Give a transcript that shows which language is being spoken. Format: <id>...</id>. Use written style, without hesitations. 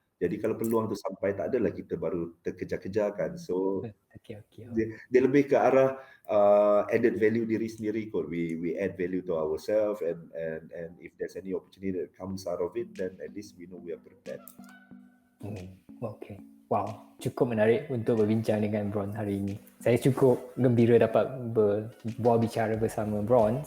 <ms>Jadi kalau peluang tu sampai, tak adalah kita baru terkejar-kejar kan. So Okay. dia lebih ke arah</ms> <en>added value</en> <ms>diri sendiri kot.</ms> <en>We add value to ourselves, and if there's any opportunity that comes out of it, then at least we know we are prepared.</en> <ms>Okay. Wow, cukup menarik untuk berbincang dengan Bron hari ini. Saya cukup gembira dapat berbual bicara bersama Bron.</ms>